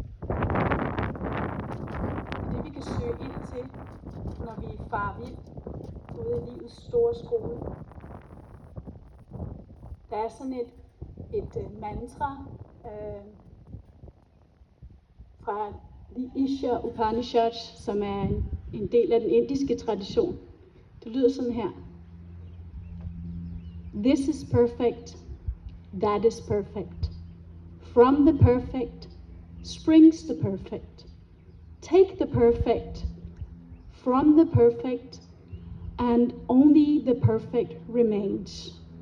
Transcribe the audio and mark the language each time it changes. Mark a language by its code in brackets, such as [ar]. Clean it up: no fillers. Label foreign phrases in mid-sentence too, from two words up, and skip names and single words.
[da] Det er det, vi kan søge ind til, når vi farer vild ude i livets store skole. Der er sådan et mantra fra The Isha Upanishad, som er en del af den indiske tradition. Det lyder sådan her. [en] This is perfect. That is perfect. From the perfect springs the perfect. Take the perfect from the perfect, and only the perfect remains.